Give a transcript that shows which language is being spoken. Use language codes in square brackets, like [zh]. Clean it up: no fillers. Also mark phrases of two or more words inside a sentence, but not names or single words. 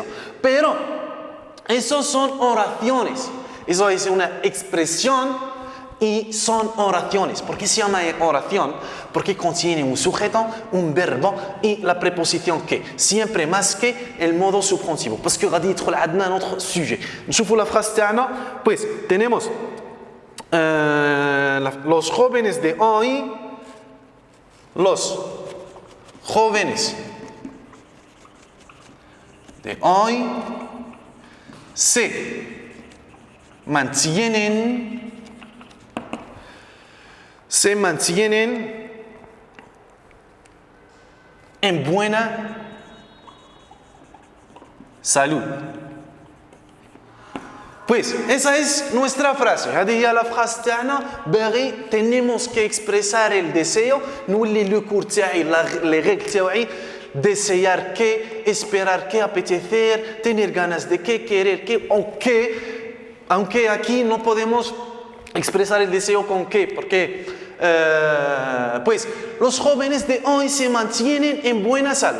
[es] Pero esos son oraciones. Eso es una expresión. Y son oraciones. ¿Por qué se llama oración? Porque contiene un sujeto, un verbo y la preposición que. Siempre más que el modo subjuntivo. [fr] Parce que [ar] غادي يدخل عندنا [fr] notre sujet. نشوفوا la phrase تاعنا. [es] Pues tenemos los jóvenes de hoy. Los jóvenes de hoy se mantienen en buena salud. Pues esa es nuestra frase. [ar] هذه هي [fr] la phrase [ar] تاعنا. باغي [es] tenemos que expresar el deseo. [fr] نولي le cours تاعي les règles تاعي. [es] Desear que, esperar que, apetecer, tener ganas de que, querer que, aunque aquí no podemos expresar el deseo con qué, porque pues los jóvenes de hoy se mantienen en buena salud.